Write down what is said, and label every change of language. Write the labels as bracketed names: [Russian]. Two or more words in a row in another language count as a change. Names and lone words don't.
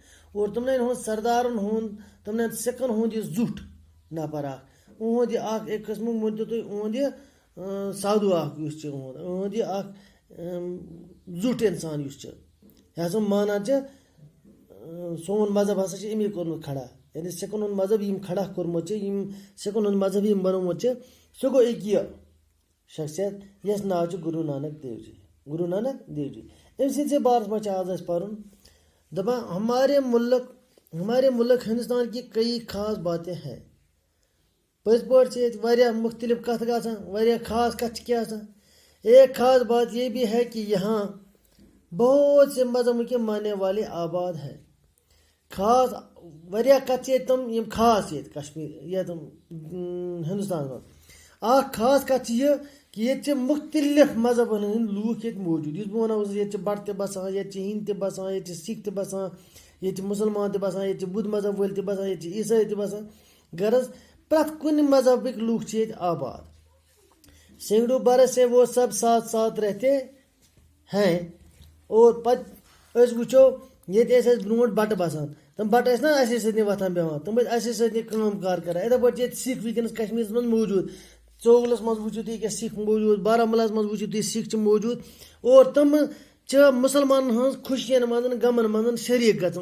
[Kashmiri] اور تِمنٕے ہُنٛد سردارن ہُنٛد، تِمنٕے سِکھن ہُنٛد یہِ زیُٹھ نفر اکھ، اُہُنٛد یہِ اکھ أکۍ قٕسمُک مٲنتو تُہۍ اُہُنٛد یہِ سادھوٗ اکھ یُس چھُ اُہُنٛد یہِ اکھ زیُٹھ انسان یُس چھُ، یہِ ہسا مانان چھِ سون مذہب ہسا چھُ أمی کوٚرمُت کھڑا، یعنی سِکھن ہُنٛد مذہب یِم کھڑا کوٚرمُت چھِ، یِم سِکھن ہُنٛد مذہب یِم بنومُت چھِ، سُہ گوٚو أکۍ یہِ شخصیت یس ناو چھُ گرو نانک دیو جی، گرو نانک دیو جی۔ أمۍ سٕنٛدسٕے بارس منٛز چھِ آز اَسہِ پرُن، دپان [Urdu] ہمارے ملک ہندوستان کی کئی خاص باتیں ہیں۔ [Kashmiri] پٔزۍ پٲٹھۍ چھِ ییٚتہِ واریاہ مختلف کتھ گژھان، واریاہ خاص کتھ چھِ کیٛاہ آسان۔ [Urdu] ایک خاص بات یہ بھی ہے کہ یہاں بہت سے مذہبوں کے ماننے والے آباد ہیں۔ [Kashmiri] خاص واریاہ کتھ چھِ ییٚتہِ تِم یِم خاص ییٚتہِ کشمیٖر یتھ ہندوستانس منٛز۔ اکھ خاص کتھ چھِ یہِ کہ ییٚتہِ چھِ مختلف مذہبن ہٕنٛدۍ لوٗکھ ییٚتہِ موٗجوٗد، یُس بہٕ ونان اوسُس ییٚتہِ چھِ بٹ تہِ بسان، ییٚتہِ چھِ ہِنٛدۍ تہِ بسان، ییٚتہِ چھِ سِکھ تہِ بسان، ییٚتہِ چھِ مُسلمان تہِ بسان، ییٚتہِ چھِ بُدھ مذہب وٲلۍ تہِ بسان، ییٚتہِ چھِ عیسٲیی تہِ بسان۔ غرض پرٛٮ۪تھ کُنہِ مذہبٕکۍ لوٗکھ چھِ ییٚتہِ آباد۔ [Urdu] سینکڑوں برس سے وہ سب ساتھ ساتھ رہتے ہیں۔ [Kashmiri] اور پتہٕ أسۍ وٕچھو ییٚتہِ ٲسۍ اَسہِ برونٛٹھ بٹہٕ بسان، تِم بٹہٕ ٲسۍ نا اَسے سۭتۍ وۄتھان بیٚہوان، تِم ٲسۍ اَسے سۭتۍ کٲم کار کران۔ یِتھے پٲٹھۍ چھِ ییٚتہِ سِکھ وٕنکیٚنس کشمیٖرس منٛز موٗجوٗد۔ ژوگلس منٛز وٕچھِو تُہۍ ییٚکیاہ سِکھ موٗجوٗد، بارہمولاہس منٛز وٕچھِو تُہۍ سِکھ چھِ موٗجوٗد، اور تِم چھِ مُسلمانن ہٕنٛز خوشین منٛز غمن منٛز شریٖک گژھان۔